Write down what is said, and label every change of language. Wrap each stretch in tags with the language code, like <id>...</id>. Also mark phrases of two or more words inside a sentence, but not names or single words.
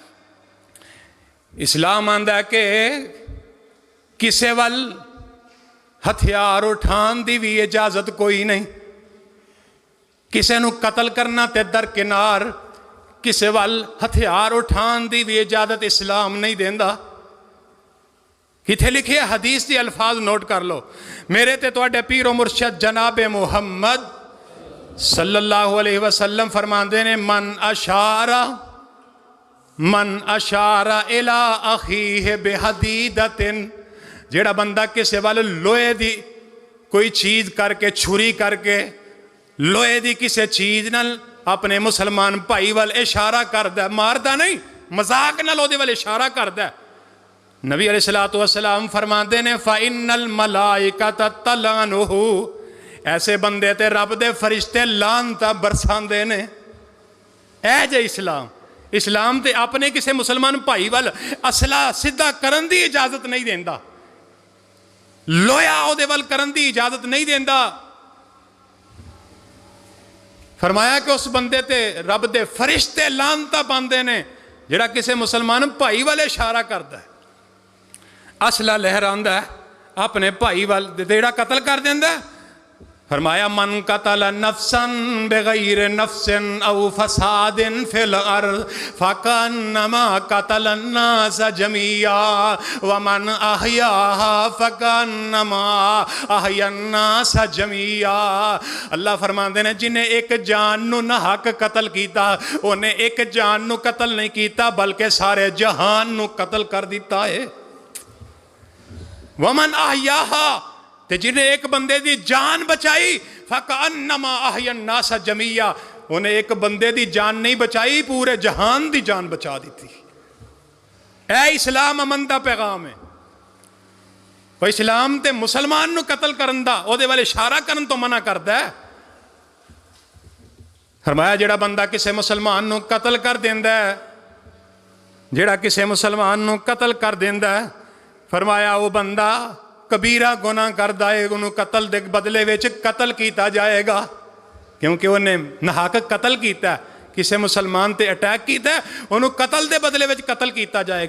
<pa>اسلام آندا ہے کہ کسے وال ہتھیار اٹھان دی بھی اجازت کوئی نہیں، کسے نو قتل کرنا تے درکنار، کسے وال ہتھیار اٹھان دی بھی اجازت اسلام نہیں دیندا۔ کتھے لکھے حدیث دی الفاظ نوٹ کر لو، میرے تے تواڈے پیر و مرشد جناب محمد</pa> <ar>صلی اللہ علیہ وسلم</ar> <pa>فرماندے نے من</pa> <ar>اشارہ الی اخیہ بحدیدۃ،</ar> <pa>جیڑا بندہ کسے وال لوہے دی کوئی چیز کر کے، چھری کر کے، لوہے دی کسے چیز نال اپنے مسلمان بھائی وال اشارہ کردہ، ماردہ نہیں، مذاق نال اودے وال اشارہ کردہ، نبی</pa> <ar>علیہ السلام</ar> <pa>فرماندے نے</pa> <ar>فَإِنَّ الْمَلَائِكَةَ تَلْعَنُهُ،</ar> <pa>ایسے بندے تے رب دے فرشتے لعنتاں برساندے نے۔ اے جے اسلام تے اپنے کسے مسلمان بھائی وال اسلحہ سدھا کرن دی اجازت نہیں دیندا، لویا اودے وال کرن دی اجازت نہیں دیندا۔ فرمایا کہ اس بندے تے رب دے فرشتے لعنتاں پاندے نے جڑا کسے مسلمان بھائی والے اشارہ کردا ہے، اسلحہ لہراندا ہے اپنے بھائی وال، جڑا قتل کر دیندا ہے۔</pa> <ar>فرمایا من قتل نفسا بغیر نفس او فساد فی الارض فکانما قتل الناس جميعا ومن احیاها فکانما احیا الناس جميعا۔</ar> <pa>اللہ فرماندے نے جنہیں ایک جان نو نہ حق قتل کیتا، انہیں ایک جان نو قتل نہیں کیتا بلکہ سارے جہان نو قتل کر دیتا ہے۔</pa> <ar>ومن احیاها،</ar> <pa>تے جنہیں ایک بندے دی جان بچائی</pa> <ar>فَكَأَنَّمَا أَحْيَا النَّاسَ جَمِيعًا،</ar> <pa>انہیں ایک بندے دی جان نہیں بچائی، پورے جہان دی جان بچا دیتی۔ اے اسلام امن دا پیغام ہے، وہ اسلام تے مسلمان نو قتل کرن دا او دے والے اشارہ کرن تو منع کردا ہے۔ فرمایا جڑا بندہ کسے مسلمان نو قتل کر دیندا ہے، جڑا کسے مسلمان نو قتل کر دیندا ہے، فرمایا وہ بندہ کبیرہ گناہ کردہ ہے، انہوں قتل دے بدلے وچ قتل کیتا جائے گا، کیونکہ انہیں ناحق قتل کیتا ہے، کسے مسلمان تے اٹیک کیتا ہے، انہوں قتل دے بدلے وچ قتل کیتا جائے گا۔</pa>